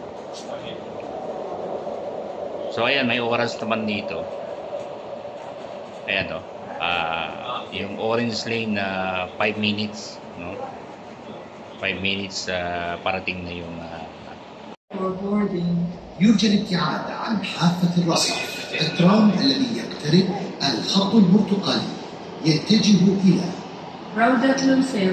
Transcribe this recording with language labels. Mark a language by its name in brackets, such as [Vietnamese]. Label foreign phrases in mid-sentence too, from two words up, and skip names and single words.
[Filipino] So ayan, may oras naman dito. Ayan, no? Yung [English] orange lane [Filipino] na 5 minutes, no? 5 minutes parating na yung [Arabic] يوجد ابتعاد عن حافة الرصف. الترام الذي يقترب الخط البرتقالي يتجه إلى روضة لوسيل.